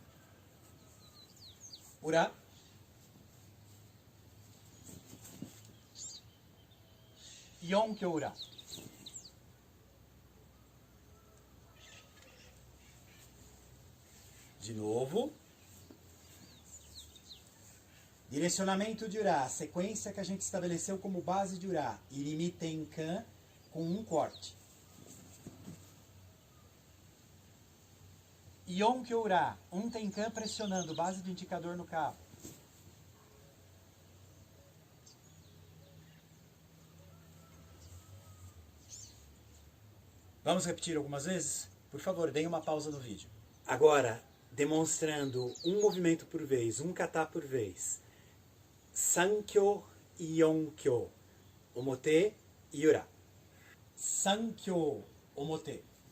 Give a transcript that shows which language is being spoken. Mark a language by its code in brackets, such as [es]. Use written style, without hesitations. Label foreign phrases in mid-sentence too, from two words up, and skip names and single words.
[ja] Ura. Yonkyo Ura. [pt] De novo. Direcionamento de Ura, sequência que a gente estabeleceu como base de Ura. [ja] Irimi Tenkan [pt] com um corte. [ja] Yonkyo Ura, [pt] um Tenkan pressionando, base do indicador no cabo. Vamos repetir algumas vezes? Por favor, deem uma pausa no vídeo. Agora, demonstrando um movimento por vez, um kata por vez. [ja] Sankyo e Yonkyo. Omote e Ura. Sankyo, Omote.